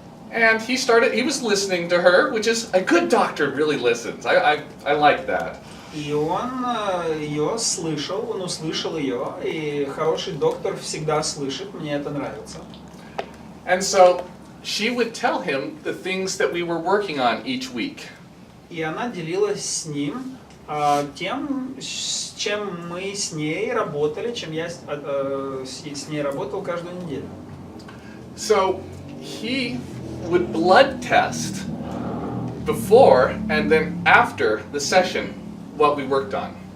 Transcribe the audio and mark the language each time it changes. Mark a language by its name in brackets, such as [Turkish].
[English] And he was listening to her, which is a good doctor really listens. I like that. [Russian] И он ее слышал, он услышал ее, и хороший доктор всегда слышит, мне это нравится. [English] And so she would tell him the things that we were working on each week. [Russian] И она делилась с ним тем, с чем мы с ней работали, чем я с ней работал каждую неделю. [English] So he would blood test before and then after the session what we worked on.